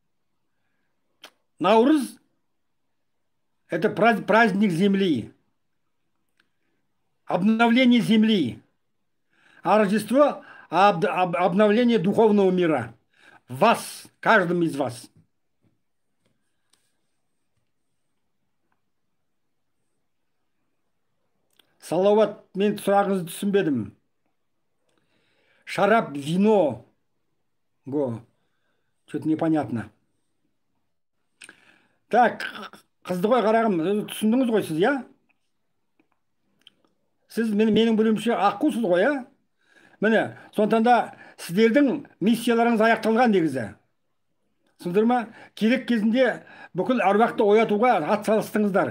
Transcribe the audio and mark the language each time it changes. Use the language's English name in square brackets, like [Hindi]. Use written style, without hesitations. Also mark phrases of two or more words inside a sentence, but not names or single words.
[Russian] Наурыз – это праздник земли. Обновление земли. А Рождество – обновление духовного мира. В вас, каждом из вас. [Kazakh] Салауат, мен сұрағыңызды түсінбедім. Шарап, [Russian] вино. Что-то непонятно. Так, [Kazakh] қызды ғой қарағым, түсіндіңіз ғой сіз, я? Сіз менің білуімше аққусыз ғой, я? Міне, сондықтан да сіздердің миссияларыңыз аяқталған негізі. Түсіндір ма? Керек кезінде бүкіл әруақты оятуға атсалыстыңыздар.